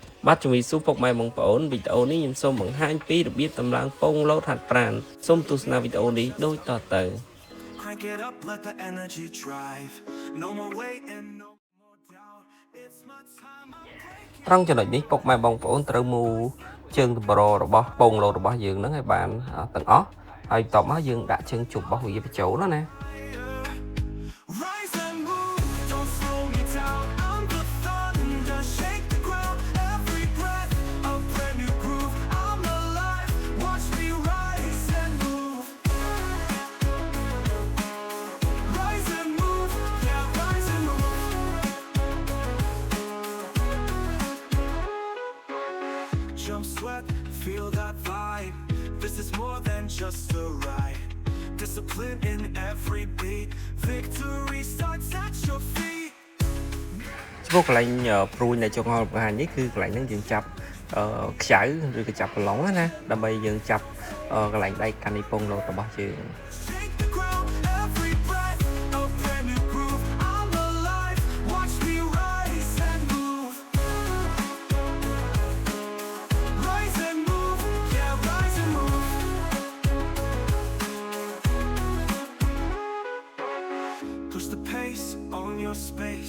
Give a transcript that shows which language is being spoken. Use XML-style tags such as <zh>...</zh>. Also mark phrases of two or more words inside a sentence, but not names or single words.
<km>បាត់ជំរាបសួរពុកម៉ែបងប្អូនវីដេអូនេះខ្ញុំសូមបង្ហាញពីរបៀបតម្លើងពងលោតហាត់ប្រាណសូមទស្សនាវីដេអូនេះដូចតទៅ</km> <en>Crank it up, let the energy drive. No more waiting, no more doubt. It's my time.</en> <km>ត្រង់ចំណុចនេះពុកម៉ែបងប្អូនត្រូវមូជើងតម្ររបស់ពងលោតរបស់យើងហ្នឹងឲ្យបានទាំងអស់ហើយបន្ទាប់មកយើងដាក់ជើងជប់របស់វាបញ្ចូលណា</km> <en>Rise and move, don't slow me down. I'm the thunder, shake the ground. Every breath, a brand new groove. I'm alive, watch me rise and move. Rise and move, yeah, rise and move. Jump, sweat, feel that vibe. This is more than just a ride. Discipline in every beat. Victory starts at your feet.</en> <km>ចំពោះកន្លែងព្រួយនៃចុងហល់បង្ហាញនេះគឺកន្លែងហ្នឹងយើងចាប់ខ្ចៅឬក៏ចាប់ប្រឡងណាដើម្បីយើងចាប់កន្លែងដៃកាន់នៃពងលោតរបស់យើង</km> <en>Shake the ground, every breath, a brand new groove. I'm alive, watch me rise and move. Rise and move, yeah, rise and move. Push the pace, own your space.</en>